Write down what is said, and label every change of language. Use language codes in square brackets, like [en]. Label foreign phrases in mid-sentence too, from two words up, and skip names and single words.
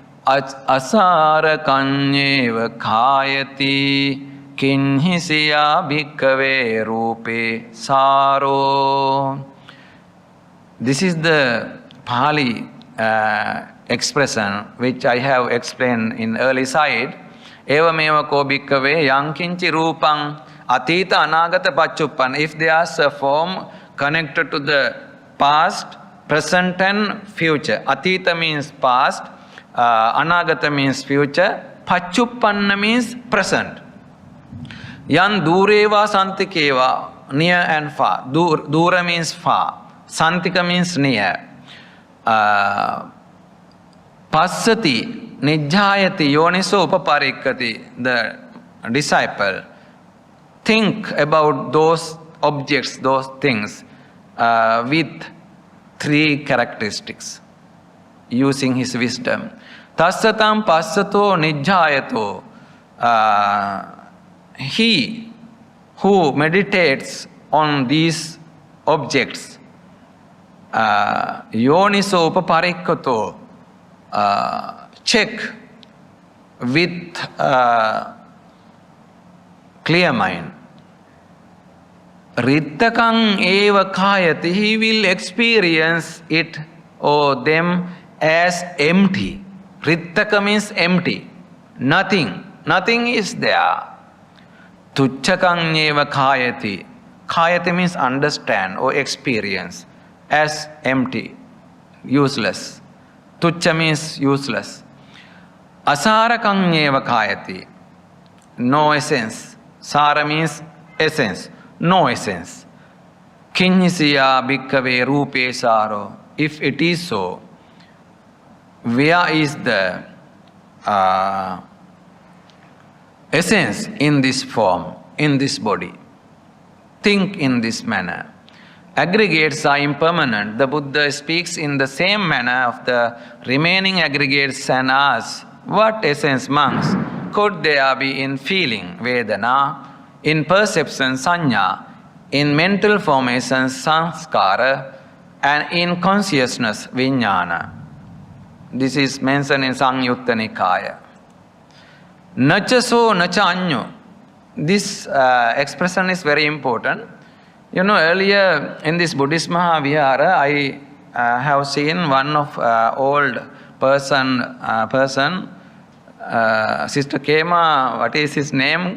[pi] asarakanyeva khayati kinhisiya bhikkhave rupe saro. [en] This is the Pali expression which I have explained in early side. [pi] Evameva ko bhikkhave yang kinchi rupang atita anagata pachuppan. [en] If there's a form connected to the past, present and future. Atita means past, anagata means future, pachuppanna means present. [pi] Yan dureva santikeva, [en] near and far. Dura means far. Santika means near. [pi] Passati, nijjayati, yoniso upaparikkati. [en] The disciple think about those objects, those things with 3 characteristics, using his wisdom. [pi] Tassatam passato nijjayato. [en] He who meditates on these objects, [pi] yoniso upaparikkato, [en] check with clear mind. [pi] Rittakang eva khayati, [en] he will experience it or them as empty. Rittaka means empty. Nothing. Nothing is there. [pi] Tuchchakang eva khayati. [en] Khayati means understand or experience as empty, useless. [pi] Tuchcha [en] means useless. [pi] Asarakang eva khayati. [en] No essence. Sara means essence. No essence. [pi] Kinyisiya bhikkhave rupe saro. [en] If it is so, where is the essence in this form, in this body? Think in this manner. Aggregates are impermanent. The Buddha speaks in the same manner of the remaining aggregates and asks, what essence, monks, could there be in feeling, Vedana, in perception, Sanya, in mental formation, Sanskara, and in consciousness, Vijnana? This is mentioned in Sangyutta Nikaya. [pi] Nacha nacha anyo. [en] This expression is very important. You know, earlier in this Buddhist Maha Vihara, I have seen one of old person, Sister Kema, what is his name?